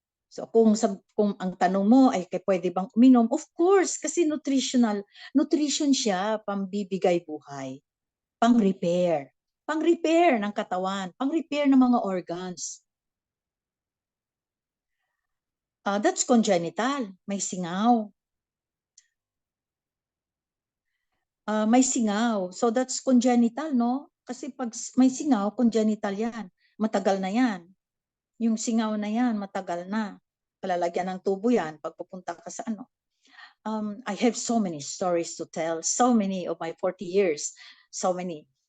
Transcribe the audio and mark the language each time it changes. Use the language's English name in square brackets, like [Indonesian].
[Filipino] So kung ang tanong mo ay pwede bang uminom, [English] of course, [Filipino] kasi nutrition siya, pambibigay buhay, pang-repair ng katawan, pang-repair ng mga organs. [English] That's congenital, [Filipino] may singaw. May singaw. [English] So that's congenital, [Filipino] no? Kasi pag may singaw, congenital yan. Matagal na yan. Yung singaw na yan, matagal na. Palalagyan ng tubo yan pag pupunta ka sa ano. [English] I have so many stories to tell. So many of my 40 years. So many.